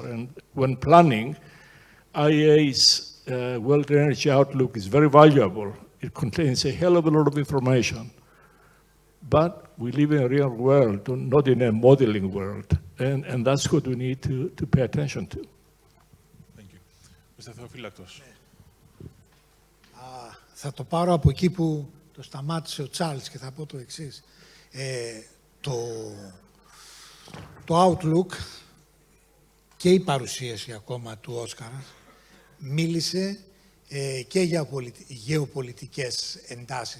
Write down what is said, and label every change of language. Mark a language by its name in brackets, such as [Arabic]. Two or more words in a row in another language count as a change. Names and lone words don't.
[English] And when planning, IEA's World Energy Outlook is very valuable. It contains a hell of a lot of information. But we live in a real world, not in a modeling world. And that's what we need to pay attention to. Thank you. Mr. [Greek] Θεοφύλακτος. Θα το πάρω από εκεί που το σταμάτησε ο Τσάρλς και θα πω το εξής. Το Outlook και η παρουσίαση ακόμα του Όσκαρ μίλησε και για γεωπολιτικές εντάσεις.